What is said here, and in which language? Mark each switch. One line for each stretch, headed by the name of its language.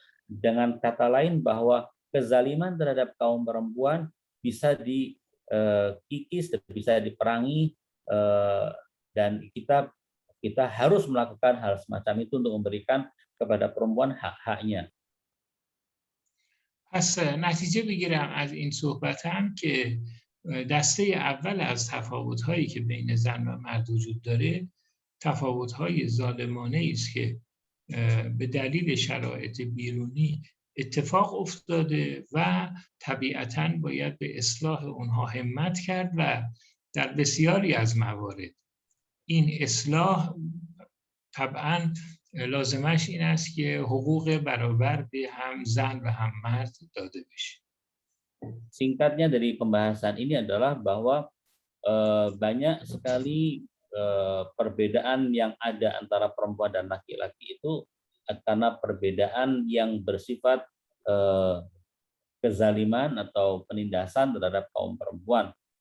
Indonesian: Dengan kata lain bahwa kezaliman terhadap kaum perempuan bisa dikikis, bisa diperangi, dan kita harus melakukan hal semacam itu untuk memberikan kepada perempuan hak-haknya.
Persian: پس نتیجه بگیرم از این صحبتم که دسته اول از تفاوت‌هایی که بین زن و مرد وجود داره تفاوت‌های ظالمانه است که به دلیل شرایط بیرونی اتفاق افتاده و طبیعتاً باید به اصلاح اونها همت کرد و در بسیاری از موارد این اصلاح طبعاً لازمش این است که حقوق برابر به هم زن و هم مرد داده بشه.
Indonesian: Singkatnya dari pembahasan ini adalah bahwa banyak sekali perbedaan yang ada antara perempuan dan laki-laki itu karena perbedaan yang bersifat kezaliman atau penindasan terhadap kaum perempuan.